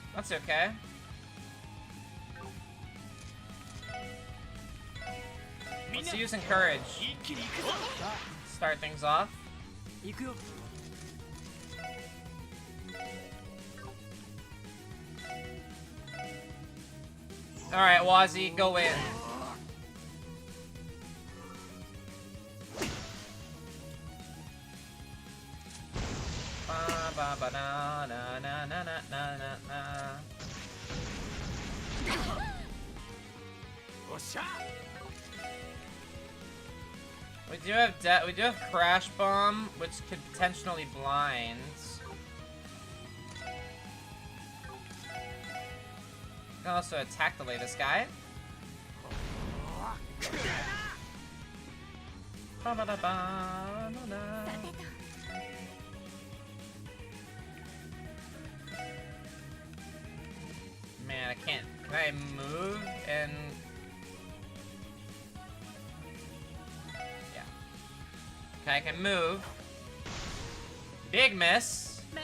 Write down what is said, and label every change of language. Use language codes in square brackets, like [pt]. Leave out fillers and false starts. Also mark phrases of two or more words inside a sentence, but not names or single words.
[en] That's okay. Let's use Encourage. Start things off. Alright, Wazzy, go in. Ba ba na na na na na na na. We do have Crash Bomb, which could potentially blind. We can also attack delay this guy. Ba -ba -da -ba -da -da. Man, I can't. Can I move and? Yeah. Okay, I can move. Big miss.